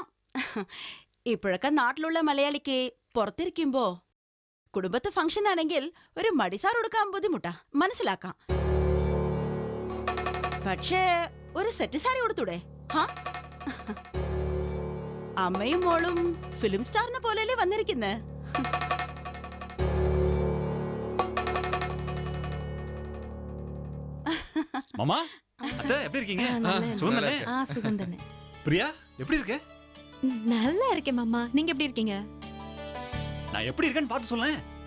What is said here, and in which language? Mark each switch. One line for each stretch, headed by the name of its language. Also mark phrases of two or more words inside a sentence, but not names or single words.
Malayalam: ഇപ്പോഴൊക്കെ നാട്ടിലുള്ള മലയാളിക്ക് പുറത്തിരിക്കുമ്പോ കുടുംബത്തെ ഫംഗ്ഷൻ ആണെങ്കിൽ ഒരു മടിസാർ കൊടുക്കാൻ ബുദ്ധിമുട്ടാ, മനസ്സിലാക്കാം. പക്ഷേ ഒരു സെറ്റ് സാരി കൊടുത്തൂടെ? അമ്മയും മോളും ഫിലിം സ്റ്റാറിനെ പോലെയല്ലേ വന്നിരിക്കുന്നേ.
Tamil: மாமா, அத்தை எப்படி இருக்கீங்க? சுகம் தானே? சுகம் தானே. பிரியா எப்படி இருக்க? நல்லா இருக்கேன் மாமா. நீங்க எப்படி இருக்கீங்க? நான் எப்படி இருக்கேன்னு பார்த்து சொல்லேன்.